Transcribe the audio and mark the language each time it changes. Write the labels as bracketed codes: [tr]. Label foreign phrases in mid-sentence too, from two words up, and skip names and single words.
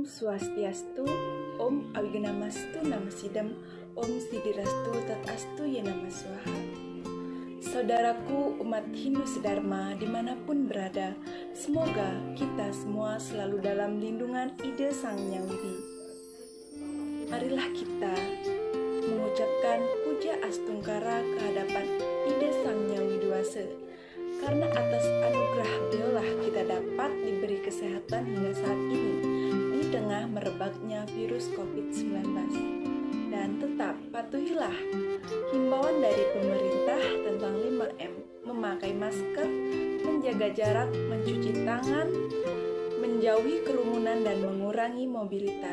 [sa] Swastiastu, Om Awiganamastu Namasidam, Om Sidirastu Tatastu Yenama Swaha. [id] Saudaraku umat Hindu sedharma dimanapun berada, semoga kita semua selalu dalam lindungan ide Sang Hyang Widi. Marilah kita mengucapkan puja astungkara kehadapan ide Sang Hyang Widiwasa, karena atas anugerah beliaulah kita dapat diberi kesehatan hingga saat ini di tengah merebaknya virus COVID-19. Dan tetap patuhilah himbauan dari pemerintah tentang 5M, memakai masker, menjaga jarak, mencuci tangan, menjauhi kerumunan dan mengurangi mobilitas.